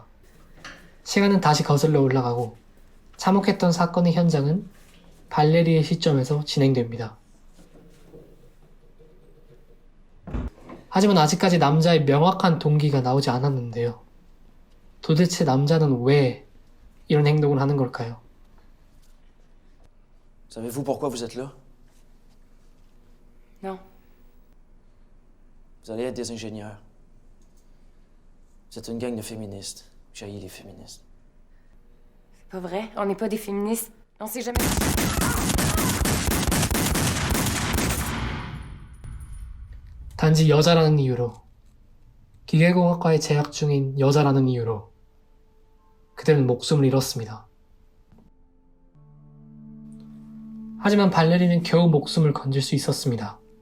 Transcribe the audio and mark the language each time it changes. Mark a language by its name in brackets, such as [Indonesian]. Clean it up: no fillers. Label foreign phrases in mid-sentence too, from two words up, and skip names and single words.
[Korean] 시간은 다시 거슬러 올라가고 참혹했던 사건의 현장은 발레리의 시점에서 진행됩니다. 하지만 아직까지 남자의 명확한 동기가 나오지 않았는데요. 도대체 남자는 왜 이런 행동을 하는 걸까요? [French] Savez-vous pourquoi vous êtes là? Non. Vous allez être des ingénieurs. Vous êtes une gang de féministes. J'haïs les féministes. C'est pas vrai, on n'est pas des féministes. On s'est jamais... [Korean] 단지 여자라는 이유로, 기계공학과에 재학 중인 여자라는 이유로 그들은 목숨을 잃었습니다. 하지만 발레리는 겨우 목숨을 건질 수 있었습니다.